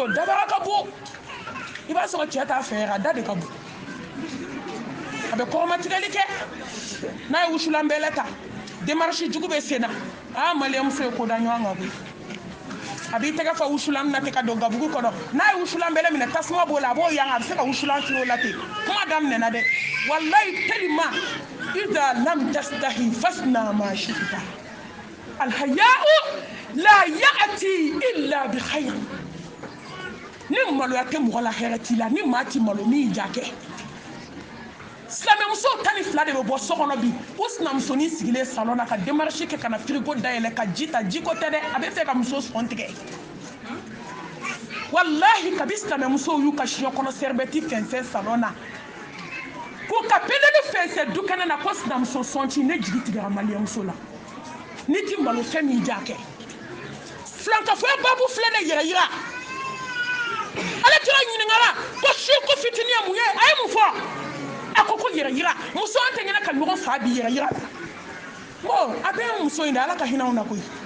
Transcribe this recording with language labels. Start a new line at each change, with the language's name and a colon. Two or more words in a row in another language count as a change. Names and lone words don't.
Bambara: o dabara ka bon i b'a sɔrɔ cɛ t'a fɛ a da de ka bon a bɛ kɔrɔmatigɛli kɛ n'a ye wusulanbɛlɛ ta démarche jugu bɛ sen na maliyɛnmuso ye ko da ɲɔgɔn kan koyi a b'i tɛgɛ fa wusulan na ten ka don gabugu kɔnɔ n'a ye wusulanbɛlɛ minɛ tasuma b'o la a b'o yan a bɛ se ka wusulan turu o la ten kuma daminɛna dɛ walayi tellement
Arabic: إذا لم تستحي فاصنع ما شئت الحياء لا يأتي إلا بخير
Bambara: ni maloya tɛ mɔgɔ la hɛrɛ t'i la ni maa ti malo min ja kɛ silamɛmuso 12 de bɛ bɔ so kɔnɔ bi o sinamusonin sigilen salon na ka démarche kɛ ka na frigo dayɛlɛ ka ji ta jiko tɛ dɛ a bɛ fɛ ka muso sɔn tigɛ wallahi kabi silamɛmusow y'u ka siɲɛ kɔnɔ sɛribɛti fɛnsɛn salon na ko ka peleli fɛnsɛn du kɛnɛ na ko sinamuso sɔnci ne jigi tigɛra maliyɛnmuso la ni ti malo fɛn min ja kɛ filankafoya babu filɛ ne yɛrɛ yira ale kira ɲininkara ko ko fitini ye mun ye a ye mun fɔ a ko yɛrɛ yira muso an tɛ ɲɛna ka ɲɔgɔn fa bi yɛrɛ yira bon a bɛ muso in de ala ka hinɛ anw na koyi